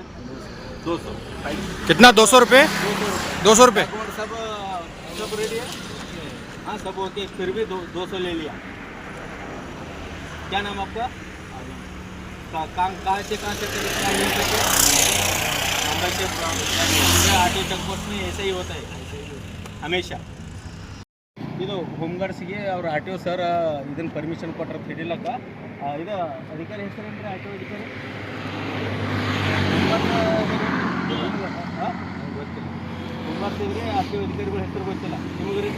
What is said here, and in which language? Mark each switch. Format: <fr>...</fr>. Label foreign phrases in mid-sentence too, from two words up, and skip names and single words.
<hi>200। कितना? 200 रुपये? 200 रुपये सब रेडी है? हाँ सब ओके, फिर भी 200 ले लिया। क्या नाम आपका? काम कहाँ से आटो चेकपोस्ट में ऐसा ही होता है हमेशा.</hi> <kn>ಇದು ಹೋಮ್ಗಾರ್ಡ್ಸ್ಗೆ ಅವ್ರ ಆರ್ ಟಿ ಒ ಸರ್ ಇದನ್ನು ಪರ್ಮಿಷನ್ ಕೊಟ್ಟರೆ ಹಿಡಿಲಕ್ಕ. ಇದು ಅಧಿಕಾರಿ ಹೆಸರೇನ್ರಿ? ಆರ್ ಟಿ ಒ ಅಧಿಕಾರಿ ಹೋಮ್ಗಾರ್ಡ್ಸಿದ್ರೆ ಆರ್ ಟಿ ಒ ಅಧಿಕಾರಿಗಳ ಹೆಸರು ಗೊತ್ತಿಲ್ಲ ನಿಮಗೆ ರೀ?</kn>